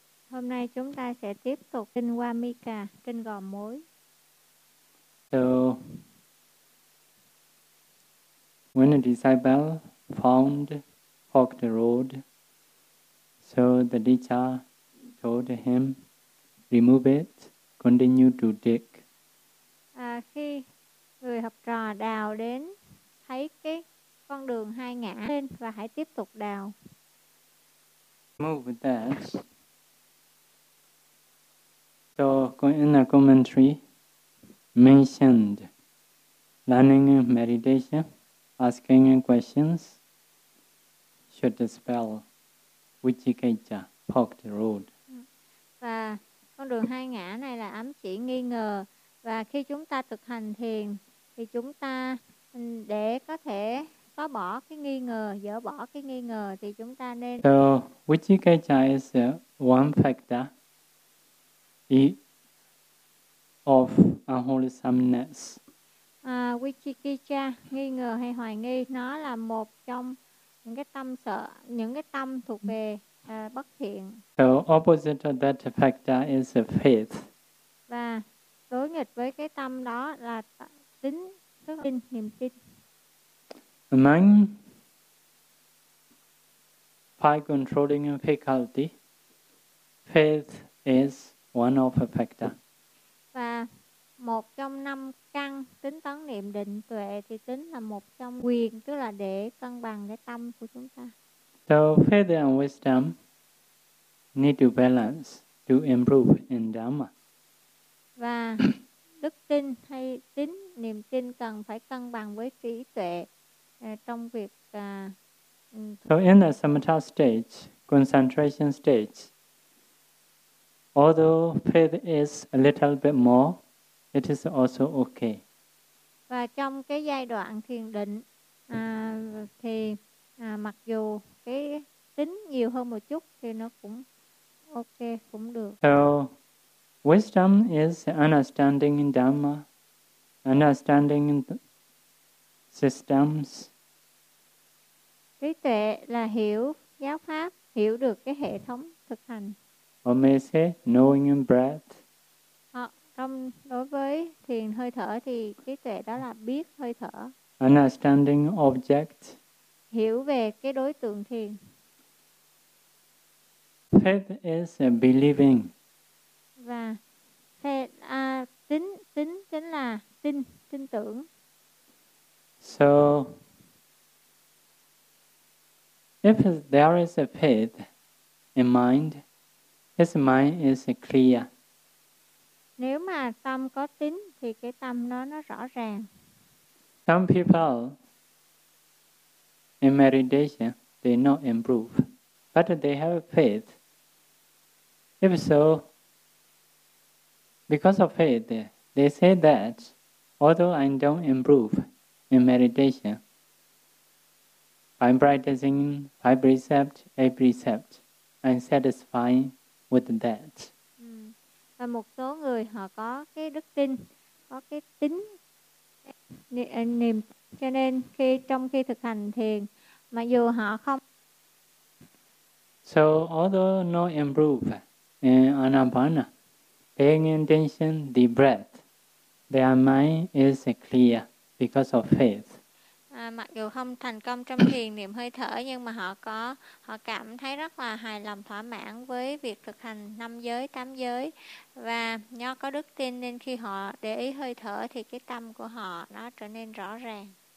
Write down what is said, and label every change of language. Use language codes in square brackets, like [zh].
[vi] Hôm nay chúng ta sẽ tiếp tục kinh Vamika, kinh gò mối. [en] So, when a disciple found forked road, so the teacher told him, remove it, continue to dig. [vi] Khi người học trò đào đến, thấy cái con đường hai ngã lên và hãy tiếp tục đào. [en] Remove that. So, going in a commentary, mentioned learning meditation, asking questions, should spell Vichikicca, forked road. [vi] Và con đường hai ngã này là ám chỉ nghi ngờ. Và khi chúng ta thực hành thiền, thì chúng ta để có thể có bỏ cái nghi ngờ, dỡ bỏ cái nghi ngờ, thì chúng ta nên... [en] So, Vichikicca is one factor. Of unwholesomeness. [vi] Vichikicca, nghi ngờ hay hoài nghi, nó là một trong những cái tâm sợ, những cái tâm thuộc về bất thiện. [en] So opposite of that factor is faith. [vi] Và đối nghịch với cái tâm đó là tính, đức tin, niềm tin. [en] Among five controlling faculty, faith is one of a factor. [vi] Và một trong năm căn tính tấn niệm định tuệ thì tính là một trong quyền, tức là để cân bằng cái tâm của chúng ta. [en] So faith and wisdom need to balance to improve in Dharma. [vi] Và đức tin hay tín niềm tin cần phải cân bằng với trí tuệ trong việc [en] So in the samatha stage, concentration stage, although faith is a little bit more, it is also okay. [vi] Và trong cái giai đoạn thiền định thì mặc dù cái tính nhiều hơn một chút thì nó cũng okay, cũng được. [en] So, wisdom is understanding in Dharma, understanding in systems. [vi] Trí tuệ là hiểu giáo pháp, hiểu được cái hệ thống thực hành. [en] Or may say, knowing in breath. [vi] Trong đối với thiền hơi thở thì trí tuệ đó là biết hơi thở. [en] Understanding object. [vi] Hiểu về cái đối tượng thiền. [en] Faith is believing. [vi] Và faith, tính là tin tưởng. [en] So, if there is a faith in mind, his mind is clear. [vi] Nếu mà tâm có tín thì cái tâm nó rõ ràng. [en] Some people in meditation they not improve, but they have faith. If so, because of faith, they say that although I don't improve in meditation, by practicing five precepts, eight precepts, I'm satisfying. With that. [vi] Và một số người họ có cái đức tin, có cái tín niềm, cho nên khi trong khi thực hành thiền, mặc dù họ không. [en] So although no improve in anapana, paying attention the breath, their mind is clear because of faith. [vi] Mặc dù không thành công trong thiền niệm hơi thở, nhưng mà họ cảm thấy rất là hài lòng, thỏa mãn với việc thực hành năm giới, tám giới. Và do có đức tin nên khi họ để ý hơi thở thì cái tâm của họ nó trở nên rõ ràng.